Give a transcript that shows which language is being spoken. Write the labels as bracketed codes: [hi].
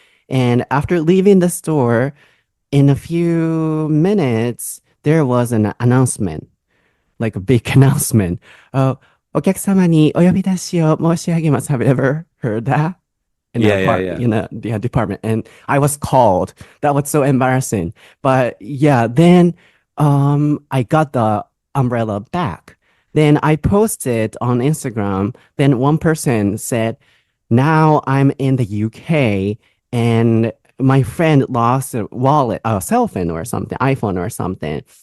[en] And after leaving the store, in a few minutes, there was an announcement, like a big announcement. [ja] お客様にお呼び出しを申し上げます. [en] Have you ever heard that? In the department. And I was called. That was so embarrassing. But then I got the umbrella back. Then I posted on Instagram. Then one person said, now I'm in the UK and my friend lost a wallet, a cell phone or something, iPhone or something.